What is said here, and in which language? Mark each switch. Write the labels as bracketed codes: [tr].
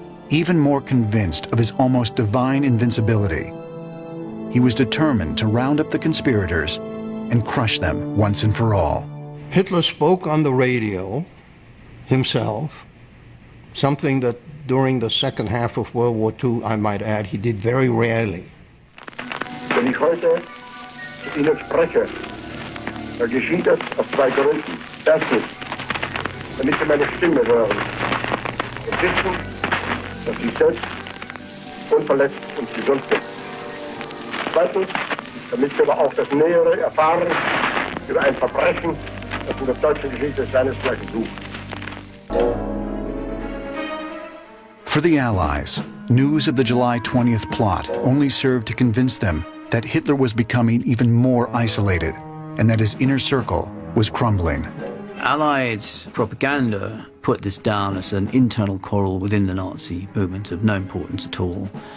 [en] Even more convinced of his almost divine invincibility, he was determined to round up the conspirators and crush them once and for all. Hitler spoke on the radio himself, something that during the second half of World War II, I might add, he did very rarely. [de] Wenn ich heute zu Ihnen spreche, geschieht es aus 2 Gründen. Erstens, damit Sie meine Stimme hören und wissen, dass ich selbst unverletzt und gesund sind. Zweitens, damit wir aber auch das Nähere erfahren über ein Verbrechen, das in der deutschen Geschichte seinesgleichen sucht. [en] For the Allies, news of the July 20th plot only served to convince them that Hitler was becoming even more isolated and that his inner circle was crumbling. Allied propaganda put this down as an internal quarrel within the Nazi movement of no importance at all.